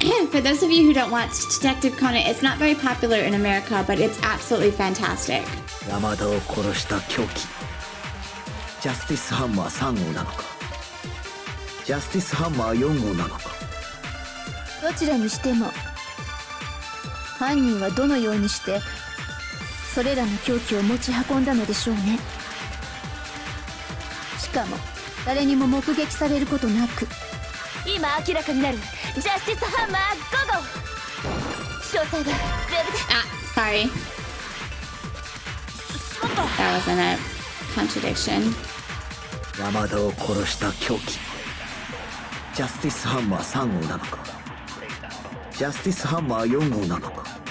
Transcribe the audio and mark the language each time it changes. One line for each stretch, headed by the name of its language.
English: For those of you who don't watch Detective Conan, it's not very popular in America, but it's absolutely fantastic.
Japanese: 山田を殺した凶器、ジャスティスハンマー3号なのか、ジャスティスハンマー4号なのか。どちらにしても犯人はどのようにしてそれらの凶器を持ち運んだのでしょうね。しかも誰にも目撃されることなく。今明らかになるジャスティスハンマー5号。詳細はウェブで。
English: Sorry. That wasn't a contradiction.
Japanese: 山田を殺した凶器、ジャスティスハンマー3号なのか、ジャスティスハンマー4号なのか。